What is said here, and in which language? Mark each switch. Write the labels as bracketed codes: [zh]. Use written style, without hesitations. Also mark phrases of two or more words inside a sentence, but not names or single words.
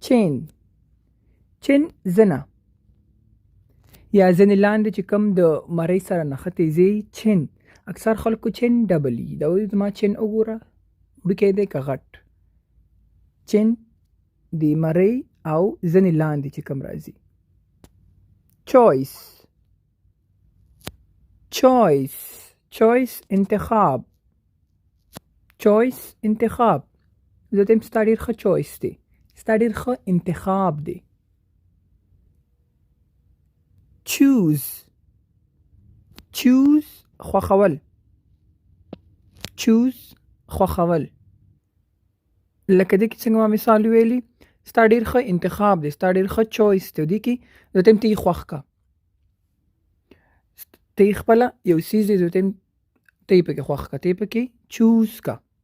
[ps] چین زنه. یا ځینې لاندې چې کوم د مرۍ سره نښتې ځای چین، اکثر خلکو چین ډبل وي، دا وایي زما چین وګوره وړوکی دی که غټ. چین د مرۍ او ځینې لاندې چې کوم راځي. [en] choice choice choice انتخاب. [ps] choice انتخاب. زه ته ستا ډېر ښه choice دی، ستا ډېر ښه انتخاب دی. [en] choose choose خوښول. [ps] choose خوښول. لکه دې کې څنګه ما مثال ویلي، ستا ډېر ښه انتخاب دی، ستا ډېر ښه choice دی. دې کې زه ته ته یې خوښ کا، ته یې خپله یو څیز دی، زه ته یې پکې خوښ کا، ته یې پکې choose کا.